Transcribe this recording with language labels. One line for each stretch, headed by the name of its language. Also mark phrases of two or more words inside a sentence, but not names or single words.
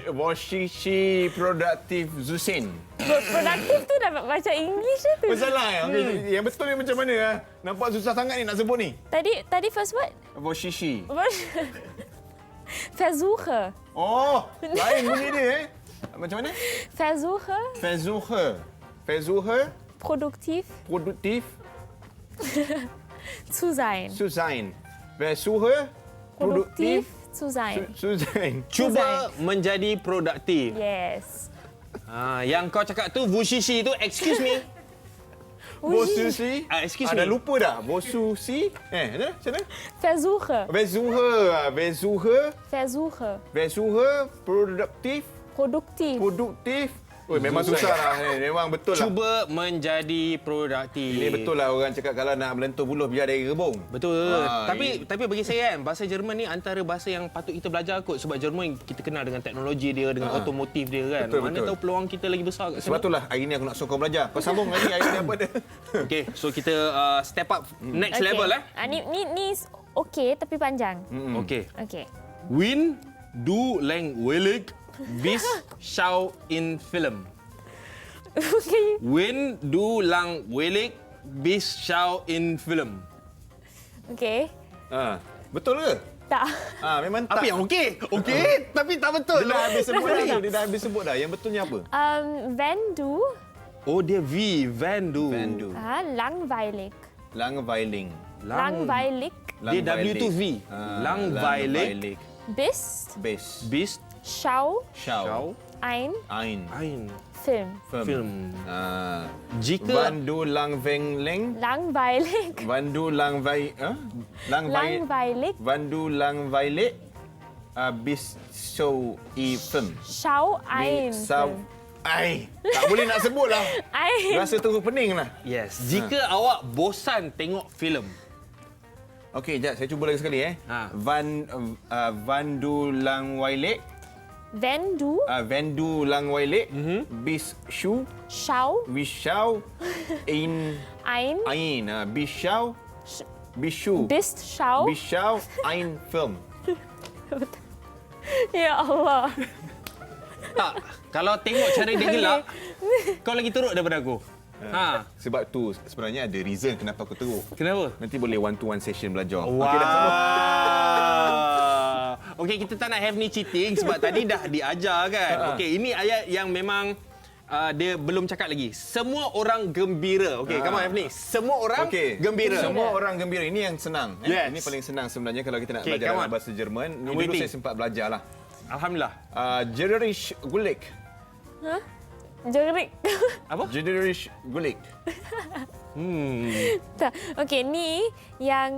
German: Washishi Productive Zusin.
Malay: Produktif tu dapat baca English tu. Masalah ya? Okay, yang betul ni macam mana? Nampak susah sangat ni nak sebut ni. Tadi
English: first word?
German: Washishi. Versuche.
Malay: Oh, lain bunyi dia Macam mana?
German: Versuche. Versuche. Produktiv Produktiv zu sein. zu sein. Versuche. Produktiv zu sein. Zu sein.
Malay: Cuba menjadi produktif. Yes. Yang kau cakap tu, Vushishi tu,
English: excuse me.
German: Bosusi.
English: Excuse
Malay: Dah
English: me.
Malay: lupa dah. Bosusi. Macam mana?
German: Versuche. Versuche. Produktif. Produktiv.
Malay: Memang susah lah. Memang betul lah. Cuba menjadi produktif. Ini betul lah orang cakap kalau nak melentur buluh biar dari rebung. Betul. Tapi bagi saya kan, bahasa Jerman ni antara bahasa yang patut kita belajar kot. Sebab Jerman kita kenal dengan teknologi dia, dengan otomotif dia kan. Mana tahu peluang kita lagi besar kat sana. Sebab itulah hari ni aku nak suruh kau belajar. Kau sambung hari ni apa dia. Okey, so kita
English: step up next level
Malay: Ni okey tapi panjang. Okey. Okey.
German: Win du langweilig bis schau in Film.
Malay: Okay.
German: Win du langweilig bis schau in Film.
Malay: Okey. Betul ke? Tak. Memang tak. Apa yang okey? Okey, tapi tak betul. Dia dah habis sebut dah. Dia dah habis sebut dah. Yang betulnya apa?
German: Wenn du
Malay: Oh, dia V. Van du.
German: langweilig. Langweiling. Langweilig
Malay: Dia W tu V.
German: Langweilig bist bis schau schau ein ein Film.
Malay: Jika
German: Wandu langweiling. Langweilig. Wandu Langweilig. Wandu langweilig. Bis show film. Schau ein Film.
Malay: Tak boleh nak sebut lah. Rasa terus pening lah. Yes. Jika awak bosan tengok filem. Okey, jap saya cuba lagi sekali
German: Wandu langweilig. Wenn du Wandu langweilig. Bis show. schau Bishau in ein Bishau Bishu bist schau. Bishau ein Film.
Arabic: Ya Allah.
Malay: Tak, kalau tengok cara dia gelak, kau lagi teruk daripada aku. Sebab tu sebenarnya ada reason kenapa aku teruk. Kenapa? Nanti boleh
English: one to one session
Malay: belajar. Wow. Okey dah sama. Okey, kita tak nak have ni cheating sebab tadi dah diajar kan. Okey, ini ayat yang memang dia belum cakap lagi. Semua orang gembira. Okey,
English: come on
Malay: have ni. Semua orang gembira. Semua orang gembira. Ini yang senang. Yes. Ini paling senang sebenarnya kalau kita nak Okey, belajar come dalam on. bahasa Jerman. Ini Waiting. dulu saya sempat belajar lah. Alhamdulillah.
German: Jederisch Gulik. Jerik.
Malay: Apa?
German: Jederisch Gulik.
Malay: Tak. Okey, ni yang